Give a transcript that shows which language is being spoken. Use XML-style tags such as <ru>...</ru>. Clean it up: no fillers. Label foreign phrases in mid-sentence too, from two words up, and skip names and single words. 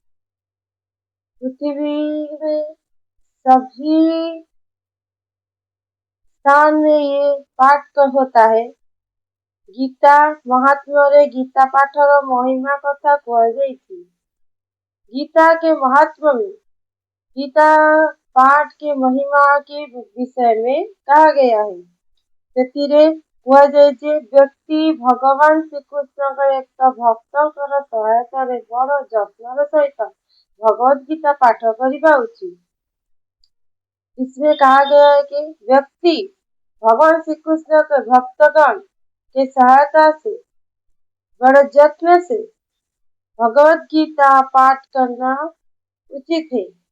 <hi>पृथ्वी में सभी स्थान में ये पाठ होता है।</hi> <or>ଗୀତା ମହାତ୍ମ୍ୟ ରେ ଗୀତା ପାଠର ମହିମା କଥା କୁହାଯାଇଛି।</or> <hi>गीता के महात्म्य में गीता पाठ के महिमा के विषय में कहा गया है।</hi> <or>ସେଥିରେ କୁହାଯାଇଛି ବ୍ୟକ୍ତି ଭଗବାନ ଶ୍ରୀକୃଷ୍ଣଙ୍କ ଏକ ଭକ୍ତଙ୍କର ସହାୟତାରେ ବଡ଼ ଯତ୍ନର ସହିତ</or> <hi>भगवत गीता पाठ करना उचित। इसमें कहा गया है कि व्यक्ति भगवान श्री कृष्ण के भक्तगण के सहायता से बड़े यत्न से भगवत गीता पाठ करना उचित है।</hi>